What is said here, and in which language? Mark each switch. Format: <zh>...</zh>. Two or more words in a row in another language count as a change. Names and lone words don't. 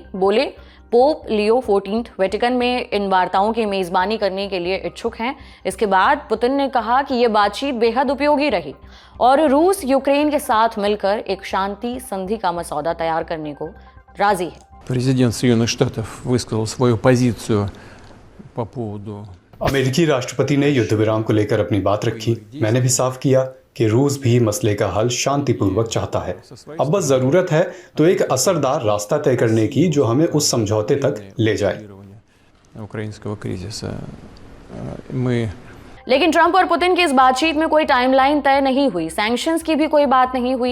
<hi>बोले, पोप लियो 14 वेटिकन में इन वार्ताओं की मेजबानी करने के लिए इच्छुक हैं। इसके बाद पुतिन ने कहा कि यह बातचीत बेहद उपयोगी रही और रूस यूक्रेन के साथ मिलकर एक शांति संधि का मसौदा तैयार करने को राजी है।</hi> <ru>Президент Соединенных Штатов высказал свою позицию по поводу</ru> <hi>अमेरिकी राष्ट्रपति ने युद्ध विराम को लेकर अपनी बात रखी। मैंने भी साफ किया कि रूस भी मसले का हल शांतिपूर्वक चाहता है। अब बस जरूरत है तो एक असरदार रास्ता तय करने की जो हमें उस समझौते तक ले जाए। लेकिन ट्रंप और पुतिन की इस बातचीत में कोई टाइमलाइन तय नहीं हुई, सैंक्शंस की भी कोई बात नहीं हुई।</hi>